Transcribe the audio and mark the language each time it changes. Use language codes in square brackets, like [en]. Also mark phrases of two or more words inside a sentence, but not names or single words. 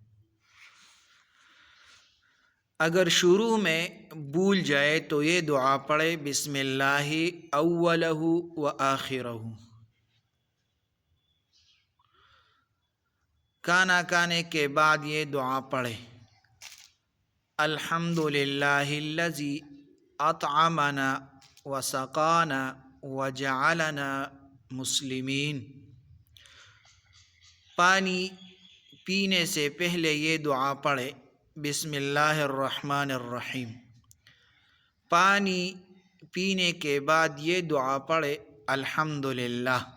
[ur] اگر شروع میں بھول جائے تو یہ دعا پڑھے: [ar] بسم اللہ اولہ و آخرہ۔ [ur] کھانا کھانے کے بعد یہ دعا پڑھے: [ar] الحمد للہ الذی اطعمنا و سقانا و جعلنا مسلمین۔ [ur] پانی پینے سے پہلے یہ دعا پڑھے: [ar] بسم اللہ الرحمن الرحیم۔ [ur] پانی پینے کے بعد یہ دعا پڑھے: [ar] الحمد للہ۔